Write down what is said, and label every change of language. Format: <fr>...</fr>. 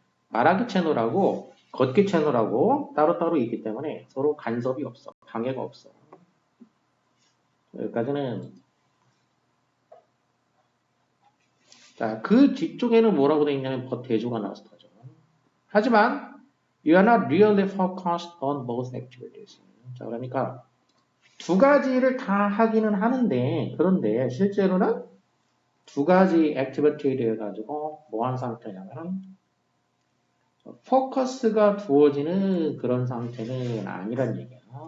<ko>말하기 채널하고 걷기 채널하고 따로따로 있기 때문에 서로 간섭이 없어. 방해가 없어. 여기까지는. 자, 그 뒤쪽에는 뭐라고 되어 있냐면 대조가 나와서 하죠. 하지만</ko> <en>you are not really focused on both activities.</en> <ko>자, 그러니까 두 가지를 다 하기는 하는데 그런데 실제로는 두 가지 액티비티에 대해 가지고 뭐 한 상태냐면</ko> <en>포커스가</en> <ko>두어지는 그런 상태는 아니란 얘기야.</ko>